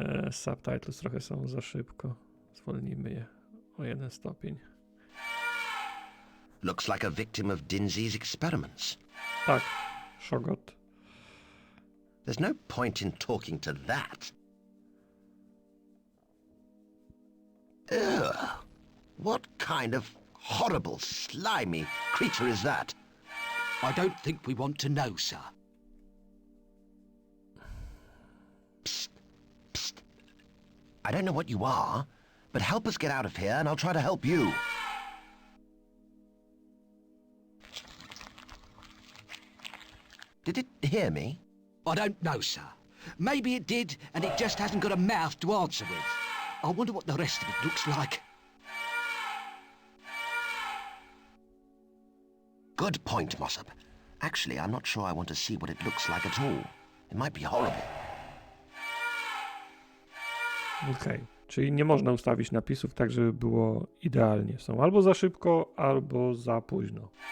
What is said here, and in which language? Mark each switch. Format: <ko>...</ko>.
<pl>Subtitles trochę są za szybko. Zwolnimy je o 1 stopień.</pl> <en>Looks like a victim of Dinsy's experiments.</en> <pl>Tak, Szogot.</pl> <en>There's no point in talking to that. Ugh. What kind of horrible, slimy creature is that? I don't think we want to know, sir. Psst. Psst. I don't know what you are, but help us get out of here and I'll try to help you. Did it hear me? I don't know, sir. Maybe it did, and it just hasn't got a mouth to answer with. I wonder what the rest of it looks like. Good point, Mossop. Actually, I'm not sure I want to see what it looks like at all. It might be horrible.</en> <pl>Okej, czyli nie można ustawić napisów tak, żeby było idealnie. Są albo za szybko, albo za późno.</pl>